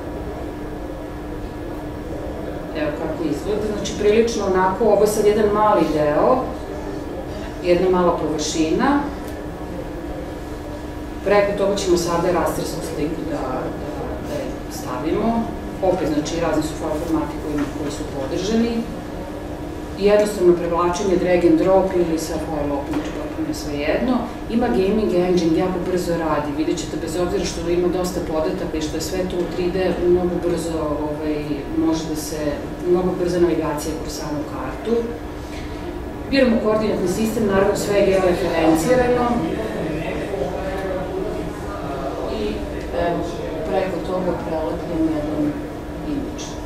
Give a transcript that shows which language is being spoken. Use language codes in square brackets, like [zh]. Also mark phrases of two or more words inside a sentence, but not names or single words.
[sr] evo kako izgleda, znači prilično onako, ovo je sad jedan mali deo, jedna mala površina, preko toga ćemo sada rastersku sliku da je stavimo, opet znači razni su formati koji su podržani, jednostavno prevlačenje [en] drag and drop [sr] ili sa [en] file open, [sr] je svejedno. Ima [en] gaming engine, [sr] jako brzo radi, vidjet ćete bez obzira što ima dosta podataka i što je sve to u 3D, mnogo brzo može da se, mnogo brza navigacija kroz samu kartu. Biramo koordinatni sistem, naravno sve je georeferencirano i preko toga preletimo jedan imidž.